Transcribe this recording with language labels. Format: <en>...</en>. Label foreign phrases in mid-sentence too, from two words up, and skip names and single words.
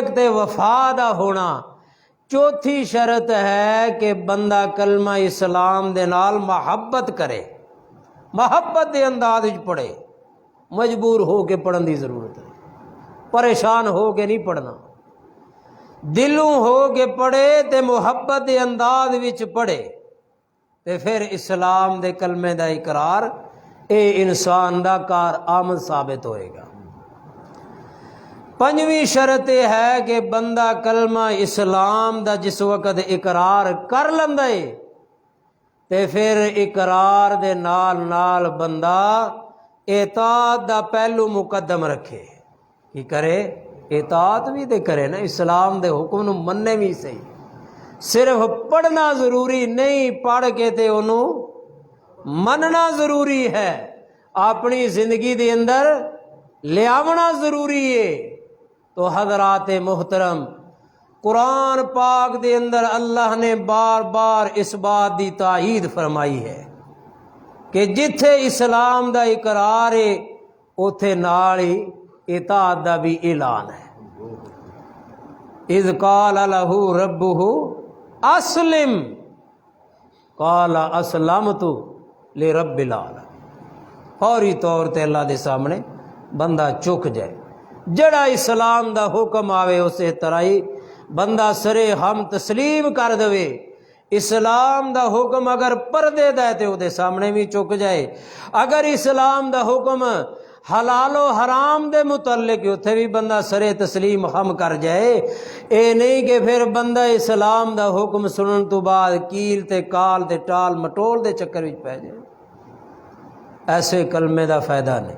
<pa>تے وفا دا ہونا، چوتھی شرط ہے کہ بندہ کلمہ اسلام دے نال محبت کرے، محبت دے انداز وچ پڑھے، مجبور ہو کے پڑھن دی ضرورت ہے، پریشان ہو کے نہیں پڑھنا، دلوں ہو کے پڑھے تے محبت دے انداز وچ پڑھے تے پھر اسلام دے کلمے دا اقرار اے انسان دا کار آمد ثابت ہوئے گا۔ پنجویں شرط یہ ہے کہ بندہ کلمہ اسلام دا جس وقت اقرار کر لیندا ہے تے پھر اقرار دے نال نال بندہ اطاعت دا پہلو مقدم رکھے، کی کرے؟ اطاعت بھی تے کرے نا، اسلام دے حکم نو مننے بھی صحیح، صرف پڑھنا ضروری نہیں، پڑھ کے تے انہوں مننا ضروری ہے، اپنی زندگی دے اندر لے آونا ضروری ہے۔ تو حضرات محترم قرآن پاک دے اندر اللہ نے بار بار اس بات دی تائید فرمائی ہے کہ جتھے اسلام دا اقرار ہے اوتھے نال ہی اطاعت دا بھی اعلان ہے۔</pa> <ar>اذ قال لہ ربہ اسلم قال اسلمت لرب العالمین،</ar> <pa>فوری طور تے اللہ دے سامنے بندہ چک جائے، جڑا اسلام دا حکم آوے اسے طرح ہی بندہ سرے ہم تسلیم کر دوے۔ اسلام دا حکم اگر پردے دا ہے تے دے سامنے بھی چک جائے، اگر اسلام دا حکم حلال و حرام دے متعلق اتھے بھی بندہ سرے تسلیم ہم کر جائے، اے نہیں کہ پھر بندہ اسلام دا حکم سنن تو بعد کیل تے کال تے ٹال مٹول دے چکر وچ پہ جائے، ایسے کلمے دا فائدہ نہیں۔</pa>